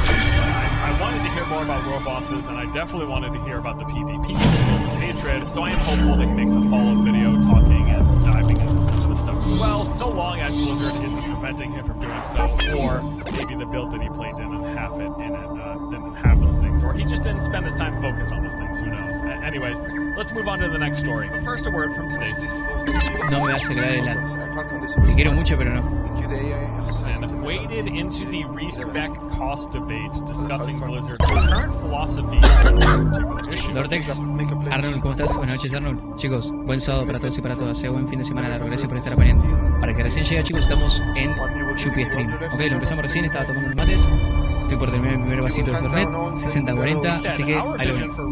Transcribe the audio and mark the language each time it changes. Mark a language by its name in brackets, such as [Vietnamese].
[English] I wanted to hear more about World Bosses, and I definitely wanted to hear about the PvP Hatred, so I am hopeful that he makes a follow-up video talking and diving into some of the stuff as well, so long as Blizzard isn't preventing him from doing so, or maybe the build that he played didn't have it in it, didn't have those things, or he just didn't spend his time focused on those things, who knows. Anyways, let's move on to the next story. But first, a word from today's... [Spanish] No me vas a crear el te quiero mucho, pero no. [English] Waded into the respec cost debate, discussing Blizzard's current philosophy. [Spanish] Lordex, Arnold, ¿cómo estás? Buenas noches, Arnold. Chicos, buen sábado para todos y para todas. Sea buen fin de semana largo. Gracias por estar apañando. Para que recién llega, chicos, estamos en Chupi Stream. Ok, lo empezamos recién, estaba tomando unos mates. Estoy por terminar mi primer vasito de Fernet, 60-40, así que ahí lo ven.